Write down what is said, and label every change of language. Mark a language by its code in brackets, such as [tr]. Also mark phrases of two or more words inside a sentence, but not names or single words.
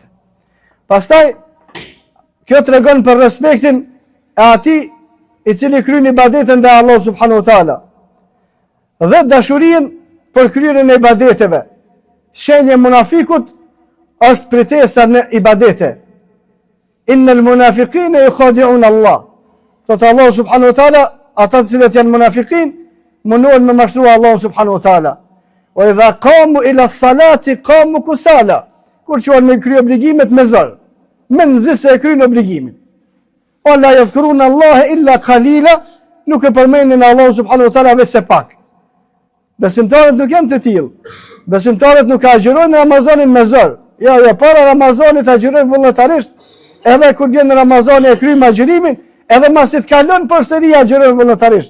[sq] Pastaj kjo tregon për respektin e atij i cili kryen ibadeten te Allahu [ar] سبحانه وتعالى [sq] dhe dashurinë për kryerjen e ibadeteve. Shenja e munafikut është pritesa në ibadete. [ar] إن المنافقين يخادعون الله. [sq] Thot Allah [ar] سبحانه وتعالى, [sq] ata të cilët janë munafiqin, mundohen me mashtruar Allah subhanahu wa taala. [ar] وإذا قاموا إلى الصلاة قاموا كسالى. [sq] Kur çuan me kry obligimet me zor, me nxisë e kryen obligimin. [ar] ولا يذكرون الله إلا قليلا, [sq] nuk e përmendin Allah [ar] سبحانه وتعالى [sq] vetëm pak. Besimtarët nuk janë të tillë. Besimtarët nuk agjërojnë Ramazanin me zor. Jo, para Ramazanit agjërojnë vullnetarisht, edhe kur vjen Ramazani e kryjnë agjërimin, edhe masi të kalon përsëri agjërojnë vullnetarisht.